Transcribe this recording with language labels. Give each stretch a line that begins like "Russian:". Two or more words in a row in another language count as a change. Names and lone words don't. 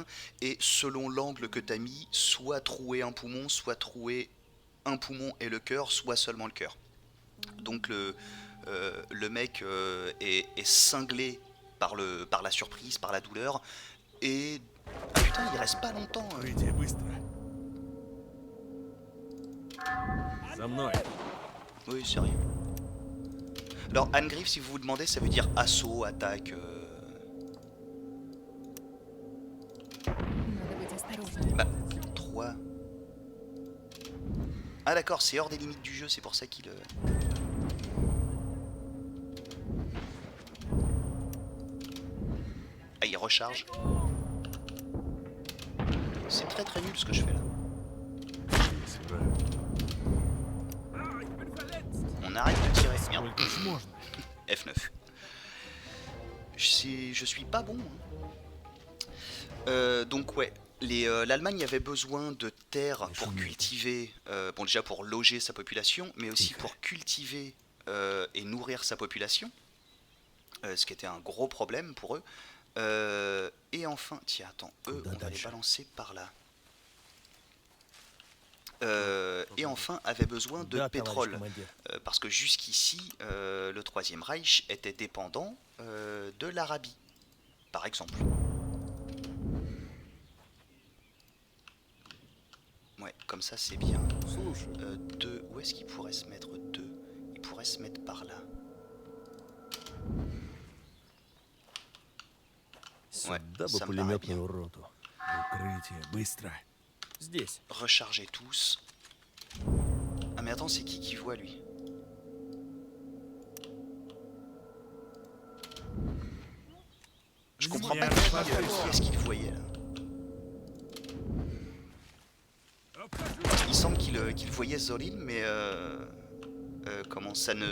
French: Et selon l'angle que tu as mis, soit trouer un poumon, soit trouer un poumon et le cœur, soit seulement le cœur. Donc le mec est cinglé par la surprise, par la douleur, et... Ah putain, il reste pas longtemps.
Russian: Пройди быстро. За мной.
French: Oui, sérieux. Alors, Angriff, si vous vous demandez, ça veut dire assaut, attaque...
Russian: Надо быть осторожнее.
French: Bah, 3... Ah d'accord, c'est hors des limites du jeu, c'est pour ça qu'il... Ah, il recharge. C'est très très nul ce que je fais là. On arrête de tirer. Merde.
Russian: Сколько ж можно?
French: F9. Je suis pas bon. Donc ouais, l'Allemagne avait besoin de terre pour cultiver, bon déjà pour loger sa population, mais aussi pour cultiver et nourrir sa population, ce qui était un gros problème pour eux. Et enfin, tiens, attends, eux, on va les balancer par là. Et enfin, avait besoin de
Russian: Да,
French: pétrole,
Russian: товарищ командир.
French: parce que jusqu'ici, le Troisième Reich était dépendant de l'Arabie, par exemple. Ouais, comme ça c'est bien.
Russian: Слушай.
French: 2, où est-ce qu'il pourrait se mettre 2? Il pourrait se mettre par là.
Russian: Сюда бы
French: ça me paraît bien.
Russian: пулеметную роту. Укрытие, быстро. Здесь.
French: Rechargez tous. Ah mais attends, c'est qui voit lui? Je comprends pas qui est-ce qu'il voyait là. Il semble qu'il voyait Zolim, mais comment ça ne...